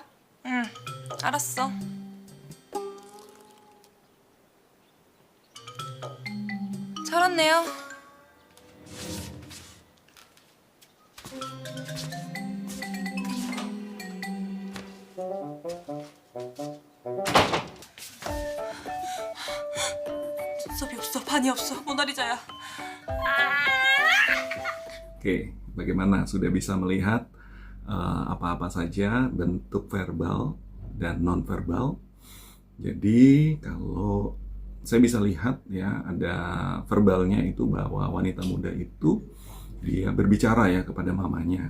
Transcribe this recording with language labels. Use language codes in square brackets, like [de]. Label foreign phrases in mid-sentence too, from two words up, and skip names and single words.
[ko] 응, 알았어. 잘 왔네요. 눈썹이 없어, 반이 없어, 모나리자야. [id] Oke, bagaimana? Sudah bisa melihat apa-apa saja bentuk verbal dan nonverbal. Jadi kalau saya bisa lihat, ya, ada verbalnya itu bahwa wanita muda itu dia berbicara, ya, kepada mamanya.